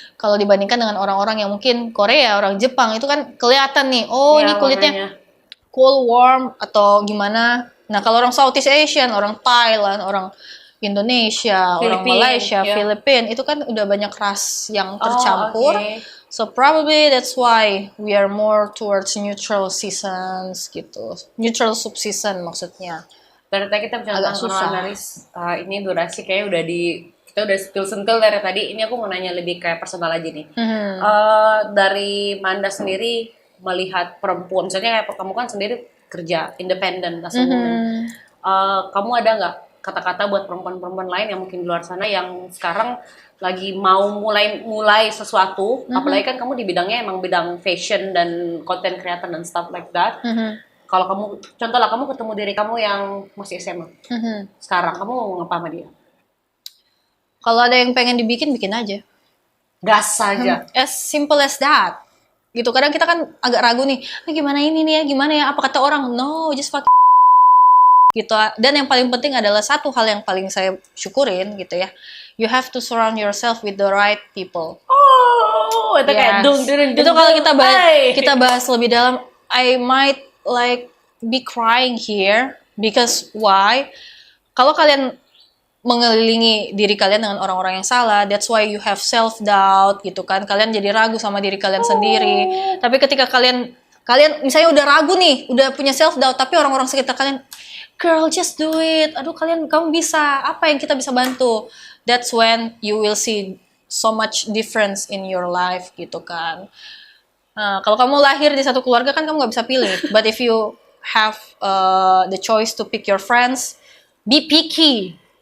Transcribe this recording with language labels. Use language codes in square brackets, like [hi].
[id] Kalau dibandingkan dengan orang-orang yang mungkin Korea, orang Jepang itu kan kelihatan nih, oh ya, ini kulitnya warnanya. cool, warm atau gimana. Nah kalau orang [en] Southeast Asian, [id] orang Thailand, orang Indonesia, orang Filipin, Malaysia, ya. Filipin, itu kan udah banyak ras yang tercampur. oke. [en] So probably that's why we are more towards neutral seasons gitu. [id] Neutral subseason maksudnya. Dari tadi kita bicara Agak tentang susah. analis, ini durasi kayak kita udah sentil dari tadi. Ini aku mau nanya lebih kayak personal aja nih. Dari Manda sendiri melihat perempuan, misalnya kayak kamu kan sendiri kerja independen, [en] as a woman. [id] Kamu ada nggak kata-kata buat perempuan-perempuan lain yang mungkin di luar sana yang sekarang lagi mau mulai sesuatu, apalagi kan kamu di bidangnya emang bidang fashion dan content creator dan [en] stuff like that. [id] Kalau kamu, contoh lah kamu ketemu diri kamu yang masih SMA, sekarang kamu mau ngapa sama dia? Kalau ada yang pengen dibikin, bikin aja. Gas saja. [en] As simple as that. [id] Gitu. Kadang kita kan agak ragu nih, gimana ini nih ya, gimana ya, apa kata orang? [en] No, just fuck gitu. [id] Dan yang paling penting adalah satu hal yang paling saya syukurin gitu ya. [en] You have to surround yourself with the right people. [id] Oh, itu kayak [en] Yes. [id] Itu kalau kita bahas lebih dalam, [en] I might like be crying here because why? [id] Kalau kalian mengelilingi diri kalian dengan orang-orang yang salah, [en] that's why you have self doubt [id] gitu kan. Kalian jadi ragu sama diri kalian sendiri. Tapi ketika kalian misalnya udah ragu nih, udah punya self doubt, tapi orang-orang sekitar kalian, [en] girl just do it. [id] Aduh kamu bisa. Apa yang kita bisa bantu? [en] That's when you will see so much difference in your life gitu kan. [id] Nah, kalau kamu lahir di satu keluarga kan kamu nggak bisa pilih. [en] But if you have the choice to pick your friends, be picky.